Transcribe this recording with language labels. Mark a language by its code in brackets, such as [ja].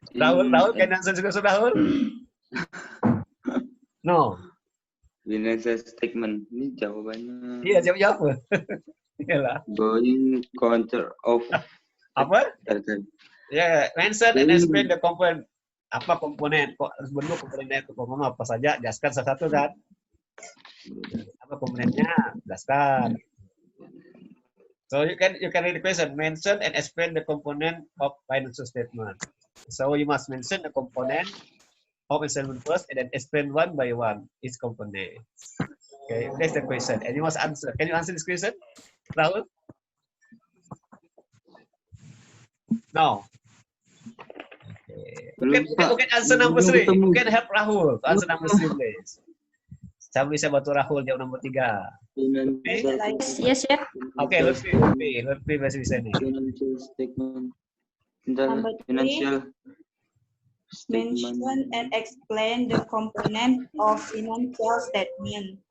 [en] Rahul, can you answer this question, Rahul? No. [id] Financial statement. Ini jawabannya. Iya, jawab. Iyalah. Going counter of. Apa? [en] Ya, mention and explain the component. [id] Apa komponen? Kok harus bentuk komponennya itu komponen apa saja? Jelaskan satu-satu kan? Apa komponennya? Jelaskan. [en] So you can read the question. Mention and explain the component of financial statement. So you must mention the component of a statement first, and then explain one by one each component. Okay, that's the question, and you must answer. Can you answer this question, Rahul? No. Okay. You can answer number 3. You can help Rahul to answer number 3, please. [id] Saya bisa bantu Rahul jawab nomor 3. Okay? [en] Yes, yeah. [id] Okay, Lutfi masih bisa nih. [en] Financial statement. Number 3. Financial Mention and explain the component of financial statement.